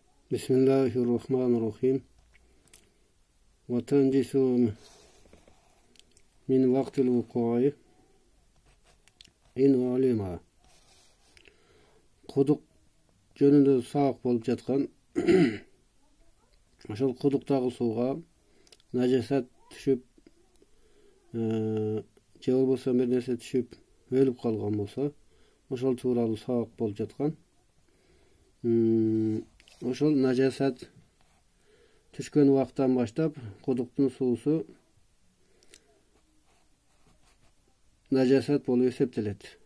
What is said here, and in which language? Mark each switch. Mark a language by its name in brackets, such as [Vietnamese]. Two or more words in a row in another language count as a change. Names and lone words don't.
[Arabic] Bismillahirrahmanirrahim. وتنجس من وقت الوقوع إن علم. [Kazakh] Құдық жөнінде сабақ болып жатқан. [Kyrgyz] Ошол құдықтағы суға нажасат түшүп, же болбосо бир нерсе түшүп өлүп калган болсо, ошол тууралуу сабак болуп жаткан. Ошол нажасат түшкөн убактан баштап құдықтың суусу нажасат болуп эсептелет.